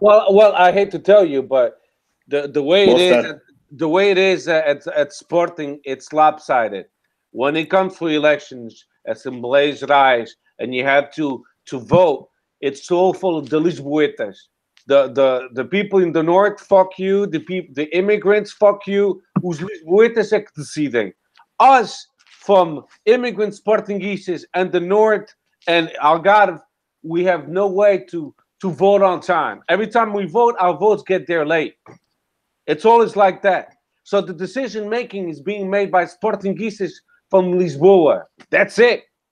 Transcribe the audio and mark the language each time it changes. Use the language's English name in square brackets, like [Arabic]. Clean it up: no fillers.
[English] Well, I hate to tell you, but the way it is at Sporting, it's lopsided. When it comes to elections, Assembleias Gerais, and you have to vote, it's so full of the Lisboetas. The people in the north, fuck you. The immigrants, fuck you. [Portuguese] Os Lisboetas é que decidem. [English] Us, from immigrant Sportingistas and the north and Algarve, we have no way to vote on time. Every time we vote, our votes get there late. It's always like that. So the decision making is being made by Sportingistas from Lisboa. That's it.